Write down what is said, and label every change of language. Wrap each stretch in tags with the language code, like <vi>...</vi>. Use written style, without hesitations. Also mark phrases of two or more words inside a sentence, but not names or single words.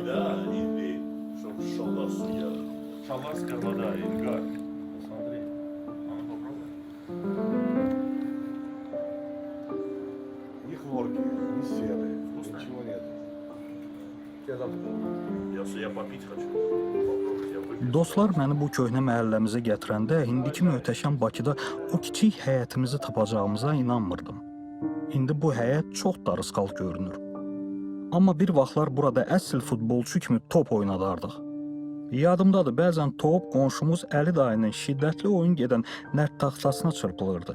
<ru>Да, и чтобы шалас я. Шаласская вода, Ингар. Смотри. Ни хлорки, ни серы, ничего нет. Я попить хочу. Попробовать, я выпью.</ru> <az>Dostlar məni bu köhnə məhəlləmizə gətirəndə indiki möhtəşəm Bakıda o kiçik həyətimizi tapacağımıza inanmırdım. İndi bu həyət çox darısqal görünür. Amma bir vaxtlar burada əsl futbolçu kimi top oynadardıq. Yadımdadır, bəzən top qonşumuz Əli dayının şiddətli oyun gedən nərd taxtasına çırpılırdı.</az>